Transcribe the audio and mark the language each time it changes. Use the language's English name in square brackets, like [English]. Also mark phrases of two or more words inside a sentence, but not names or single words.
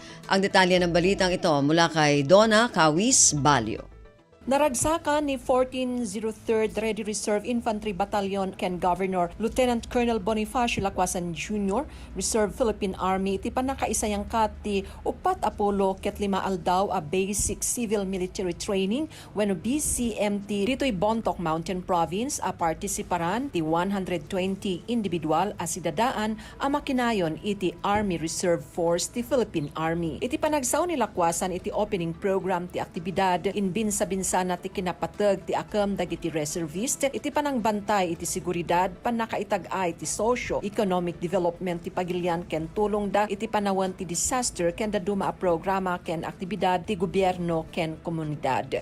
[Filipino] Ang detalye ng balitang ito mula kay Donna Kawis Balyo. [Iloko] Naragsakan ni 1403rd Ready Reserve Infantry Battalion Ken Governor Lieutenant Colonel Bonifacio Lacwasan Jr. Reserve Philippine Army iti panakaisayang kati upat Apollo ket 5 aldaw a [English] basic civil military training [Iloko] wenno BCMT dito'y Bontoc Mountain Province a partisiparan ti 120 individual a sidadaan a makinayon iti Army Reserve Force ti Philippine Army. Iti panagsaw ni Lacwasan iti [English] opening program [Iloko] ti aktibidad inbinsa-binsa na ti kinapatag ti akam dagiti reservist iti panangbantay iti seguridad panakaitag-ay ti [English] socio-economic development [Iloko] ti pagilian ken tulong da iti panawan ti disaster ken da duma a programa ken aktibidad ti gobyerno ken komunidad.